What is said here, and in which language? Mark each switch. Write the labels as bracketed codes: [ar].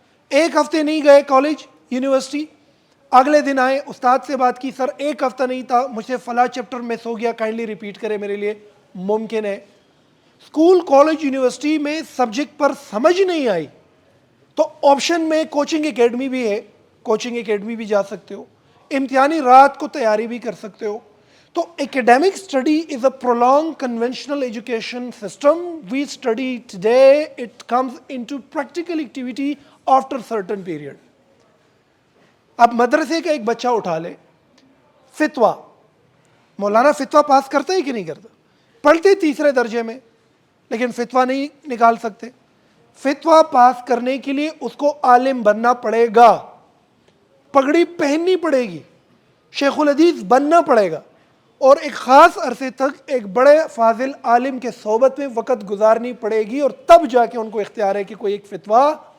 [ur] ایک ہفتے نہیں گئے کالج یونیورسٹی, اگلے دن آئے, استاد سے بات کی, سر ایک ہفتہ نہیں تھا, مجھ سے فلاں چیپٹر مس ہو گیا, کائنڈلی ریپیٹ کرے میرے لیے, ممکن ہے. اسکول کالج یونیورسٹی میں سبجیکٹ پر سمجھ نہیں آئی تو آپشن میں کوچنگ اکیڈمی بھی ہے, کوچنگ اکیڈمی بھی جا سکتے ہو, امتحانی رات کو تیاری بھی کر سکتے ہو. [en] تو academic study is a prolonged conventional education system we study today. It comes into practical activity after certain period. [ur] اب مدرسے کا ایک بچہ اٹھا لے, فتویٰ, مولانا فتویٰ پاس کرتا ہے کہ نہیں کرتا؟ پڑھتے تیسرے درجے میں لیکن فتویٰ نہیں نکال سکتے. فتویٰ پاس کرنے کے لیے اس کو عالم بننا پڑے گا, پگڑی پہننی پڑے گی, شیخ الحدیث بننا پڑے گا, اور ایک خاص عرصے تک ایک بڑے فاضل عالم کے صحبت میں وقت گزارنی پڑے گی, اور تب جا کے ان کو اختیار ہے کہ کوئی ایک فتویٰ.